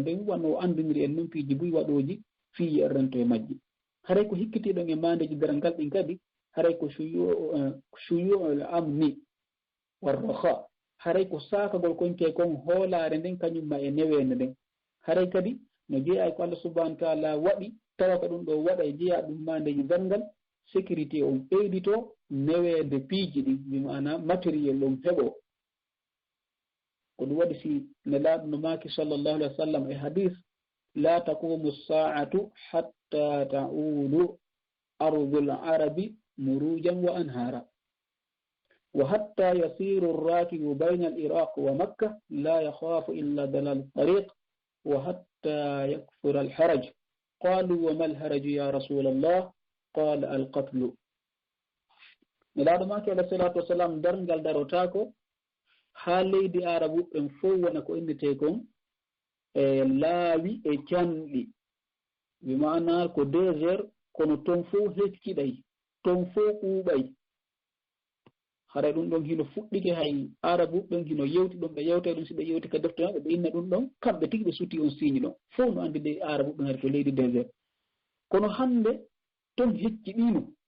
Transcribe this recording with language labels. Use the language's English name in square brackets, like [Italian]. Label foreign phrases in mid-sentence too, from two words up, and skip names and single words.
[Fula] nden wano o andiniri en noon piiji buy waɗoji fiiji en rento e majji haray ko hikkitiɗon e mandeji darangal ɗin kadi haray ko [Arabic] سوء الأمن والراحة [Fula] haray ko sakagol konke kon hoolare nden kañumma e newende nden haray kadi no jeeya ko [Arabic] الله سبحانه وتعالى [Fula] waɗi tawa ka ɗum ɗo waɗa e jeeya ɗum mandeji darngal sécurité on ɓeydito newede piiji ɗin mi mana matériel on heɓo ko ɗum waɗi si nelaaɗo no maaki [Arabic] صلى الله عليه وسلم e hadis لا تقوم الساعة حتى تعود أرض العرب مروجا وأنهارا وحتى يسير الراكب بين العراق ومكة لا يخاف إلا ضلال الطريق وحتى يكثر الهرج قالوا وما الهرج يا رسول الله قال القتل [Fula] nelaaɗo maaki [Arabic] عليه الصلاة والسلام [Fula] darngal darotako ha leydi arabu ɓen fof wona ko innete kon e laawi e canɗi wi mana ko désert kono ton fof hecciɗay ton fof ɓuuɓay haray ɗum ɗon hino fuɗɗike hay arabu ɗon hino yewti ɗon ɓe yewte ɗum si ɓe yewti ka defte maɓɓe ɓe inna ɗum ɗon kamɓe tigi ɓe suti on signe ɗon fof no andi de arabu ɗum hari to leydi désert kono hannde ton hecciɗino